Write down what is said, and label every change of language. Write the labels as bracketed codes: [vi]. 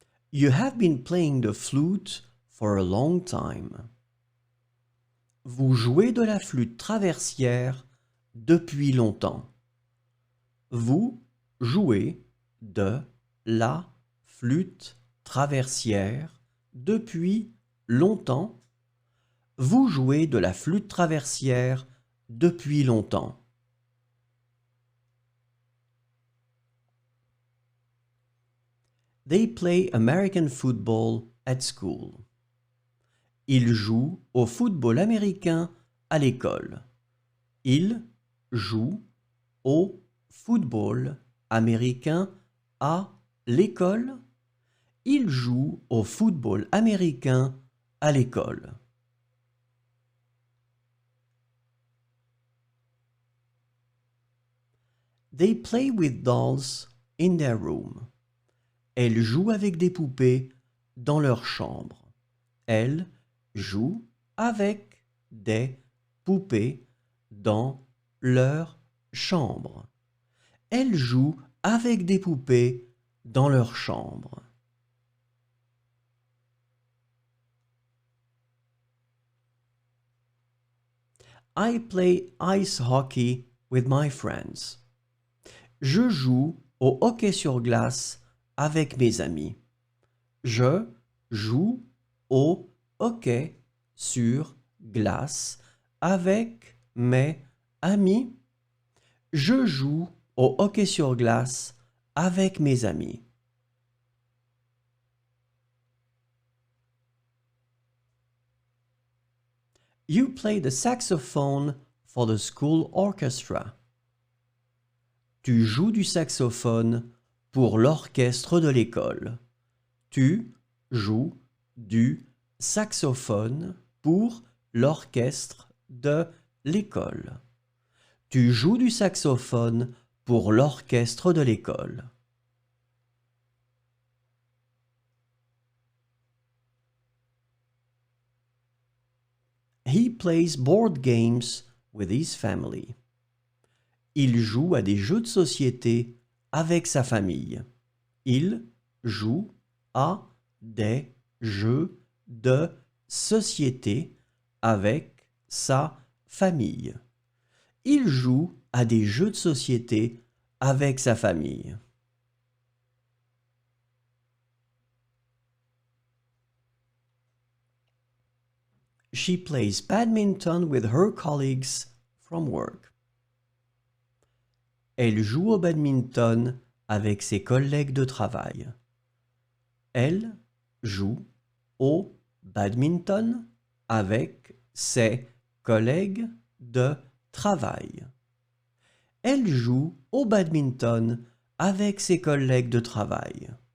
[en] You have been playing the flute for a long time. [fr] Vous jouez de la flûte traversière depuis longtemps. Vous jouez de la flûte traversière depuis longtemps. Vous jouez de la flûte traversière depuis longtemps. [en] They play American football at school. [fr] Ils jouent au football américain à l'école. Ils jouent au football américain à l'école. Ils jouent au football américain à l'école. [en] They play with dolls in their room. [fr] Elles jouent avec des poupées dans leur chambre. Elles jouent avec des poupées dans leur chambre. Elles jouent avec des poupées dans leur chambre. [en] I play ice hockey with my friends. [fr] Je joue au hockey sur glace avec mes amis. Je joue au hockey sur glace avec mes amis. Je joue au hockey sur glace avec mes amis. [en] You play the saxophone for the school orchestra. [fr] Tu joues du saxophone pour l'orchestre de l'école. Tu joues du saxophone pour l'orchestre de l'école. Tu joues du saxophone pour l'orchestre de l'école. [en] He plays board games with his family. [fr] Il joue à des jeux de société avec sa famille. Il joue à des jeux de société avec sa famille. Il joue à des jeux de société avec sa famille. [en] She plays badminton with her colleagues from work. [fr] Elle joue au badminton avec ses collègues de travail. Elle joue au badminton avec ses collègues de travail. Elle joue au badminton avec ses collègues de travail.